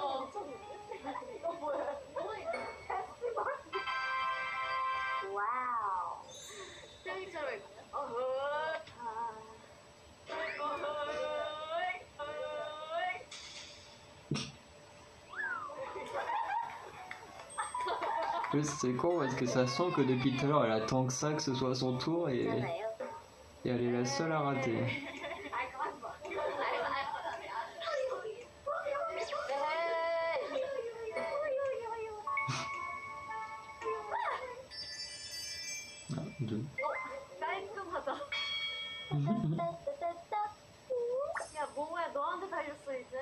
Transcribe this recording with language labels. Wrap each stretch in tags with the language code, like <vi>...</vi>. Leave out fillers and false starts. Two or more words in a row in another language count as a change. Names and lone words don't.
<ko>이거 뭐야? 와우. 셀리처럼 있네.</ko> <fr>C'est con parce que ça sent que depuis tout à l'heure elle attend que ça, que ce soit son tour et elle est la seule à rater. Ah, deux.</fr> <ko>깔끔하다. 야, 뭐야, 너한테 달렸어, 이제.</ko>